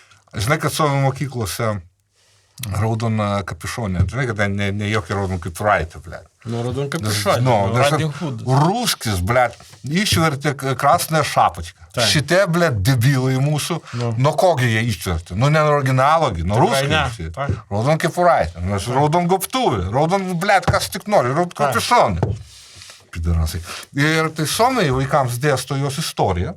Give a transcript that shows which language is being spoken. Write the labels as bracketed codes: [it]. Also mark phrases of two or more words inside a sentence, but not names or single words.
[lt] Žinai, kad savo mokyklose raudona kapišonė. Žinai, kad ne jokia raudona kepuraitė, blėt. [ru] Ну, раудон капюшон, Радин Худ. Русскis, блядь, [lt] išvertė [ru] красную шапочку. [lt] Šitie, blėt, debilai mūsų, nuo kogi jie išvertė? Nu, ne nuo originalogi, nuo ruskiai. Raudon kepuraitė, raudon gobtuvė, raudon, blėt, kas tik nori, raudon kapišonė. Pidarasai. Ir tai Suomiai vaikams dėsto jos istoriją.